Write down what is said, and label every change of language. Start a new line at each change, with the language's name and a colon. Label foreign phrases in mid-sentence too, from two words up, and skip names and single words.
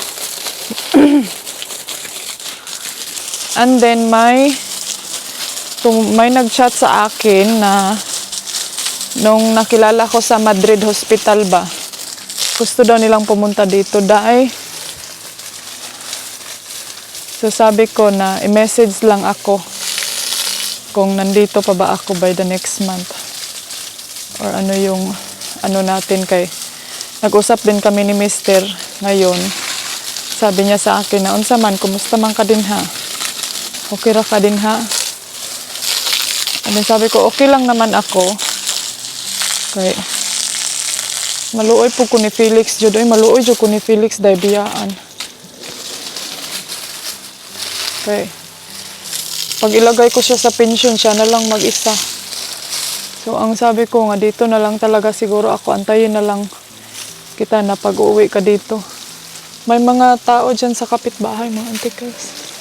English: And then
Filipino: may nag-chat sa akin na nung nakilala ko sa Madrid Hospital ba, gusto daw nilang pumunta dito dahil. So sabi ko na i-message lang ako kung nandito pa ba ako
English: by the next month.
Filipino: Or ano yung ano natin kay nag-usap din kami ni Mister ngayon. Sabi niya sa akin na
Cebuano: unsa man, kumusta man ka din ha? Okay ra ka din ha?
English: And then
Filipino: sabi ko, okay lang naman ako.
Cebuano: Kay maluoy po ko ni Felix jud, oy maluoy jud ko ni Felix dai biyaan.
Filipino: Okay. Pag ilagay ko siya sa pension, siya na lang mag-isa. So ang sabi ko nga dito na lang talaga siguro ako, antayin na lang kita na pag-uwi ka dito. May mga tao dyan sa kapitbahay, mga antikers.